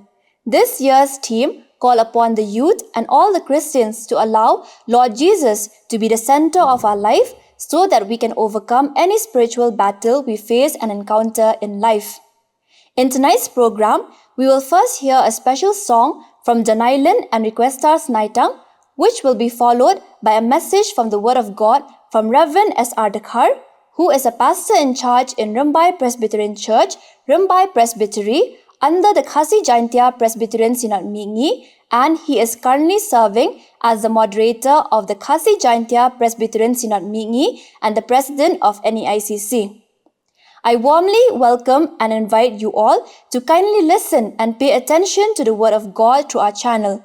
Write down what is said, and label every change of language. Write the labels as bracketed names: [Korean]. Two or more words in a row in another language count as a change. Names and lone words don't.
[English] This year's theme call upon the youth and all the Christians to allow Lord Jesus to be the center of our life so that we can overcome any spiritual battle we face and encounter in life. In tonight's program, we will first hear a special song from Janailin and Requestar Snaitang, which will be followed by a message from the Word of God from Reverend S.R. Dkhar, who is a pastor in charge in Nongrwai Presbyterian Church, Nongrwai Presbytery, under the Khasi Presbyterian Synod Sepngi, and he is currently serving as the moderator of the Khasi Presbyterian Synod Sepngi and the president of NEICC. I warmly welcome and invite you all to kindly listen and pay attention to the Word of God through our channel.